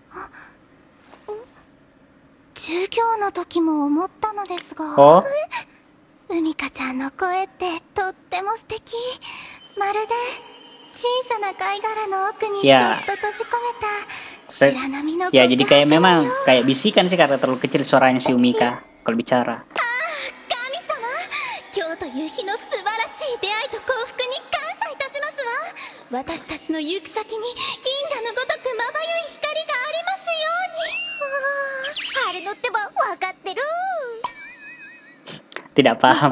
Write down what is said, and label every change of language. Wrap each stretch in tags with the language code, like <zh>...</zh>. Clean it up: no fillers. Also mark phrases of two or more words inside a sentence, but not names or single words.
<ja>授業の時も思ったのですが、 Oh? うみかちゃんの声ってとっても素敵。まるで小さな貝殻の奥にそっ</ja> <id>Ya.</id> <ja>と閉じ込めた Se- 白波の</ja> <id>Ya jadi kayak</id> <ja>告白の</ja> <id>memang</id> <ja>よう。</ja> <id>kayak bisikan sih karena terlalu kecil suaranya si Umika kalau bicara.</id> <ja>神様、今日という日の素晴らしい出会いと幸福に感謝いたしますわ。私たちの行く先に銀河のごとくまばゆい光がありますように。春のってば分かってる。</ja> <id>Tidak paham.</id>